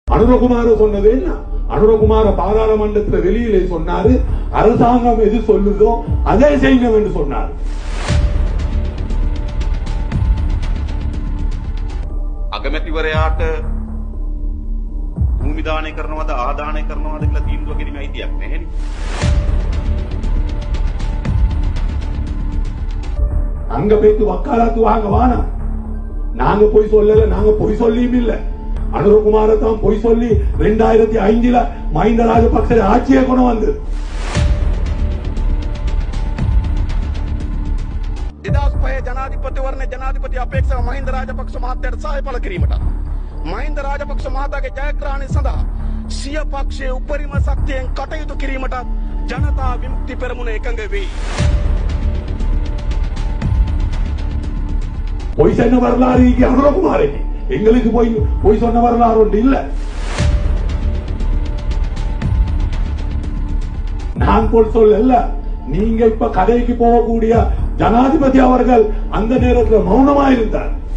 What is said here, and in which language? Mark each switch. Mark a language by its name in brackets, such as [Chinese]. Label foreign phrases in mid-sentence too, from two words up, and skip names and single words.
[Tamil] அனுரகுமார சொன்னது என்ன? அனுரகுமார பாராளுமன்றத்தில் வெளியிலே சொன்னாரு, அரசாங்கம் எது சொல்லுதோ அதே செய்யணும் என்று சொன்னார். [Sinhala] අගමැතිවරයාට භූමි දානය කරනවද ආදානය කරනවද කියලා තීන්දුව කිරීමේ අයිතියක් නැහැනේ. [Tamil] அங்க போயிட்டு வக்காலத்து வாங்க வானா, நாங்க போய் சொல்லல, நாங்க போய் சொல்லியும் இல்ல. அனுரகுமார தான் போய் சொல்லி 2005ல மஹிந்த ராஜபக்ச ஆட்சியை கொண்டு வந்து [Sinhala] 2005 ජනාධිපතිවරණ ජනාධිපති අපේක්ෂක මහින්ද රාජපක්ෂ මහත්තයාට සහාය පළ කිරීමට මහින්ද රාජපක්ෂ මහතාගේ ජයග්‍රහණය සඳහා සිය පක්ෂයේ උපරිම ශක්තියෙන් කටයුතු කිරීමට ජනතා විමුක්ති පෙරමුණ එකඟ වේ. [Tamil] பொய் சொன்ன வரலாறு இங்கே அனுரகுமாருக்கு, எங்களுக்கு பொய் சொன்ன வரலாறு ஒன்று இல்ல. நான் போல் சொல்ல, நீங்க இப்ப கதைக்கு போகக்கூடிய ஜனாதிபதி அவர்கள் அந்த நேரத்தில் மௌனமா இருந்தார்.